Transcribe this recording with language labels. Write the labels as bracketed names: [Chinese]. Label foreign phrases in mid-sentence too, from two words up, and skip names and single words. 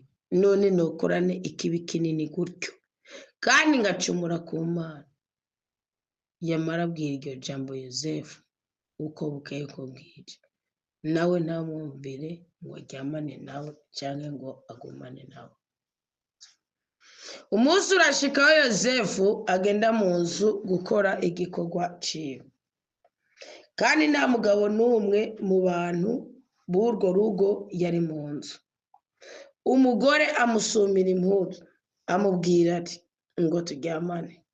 [Rundi] None nukorane ikibi kinini gutyo kandi ngacumura ku Mana. Yamara abwira iryo jambo Yosefu uko bukeye ko bwije, nawe ntamwumvire ngo aryamane nawe cyangwa ngo agumane nawe. Umunsi urashikaho Yosefu agenda mu nzu gukora igikorwa ciwe, kandi nta mugabo n'umwe mu bantu b'urwo rugo yari mu nzu. Umugore amusumira impuzu amubwira ati ngo turyamane.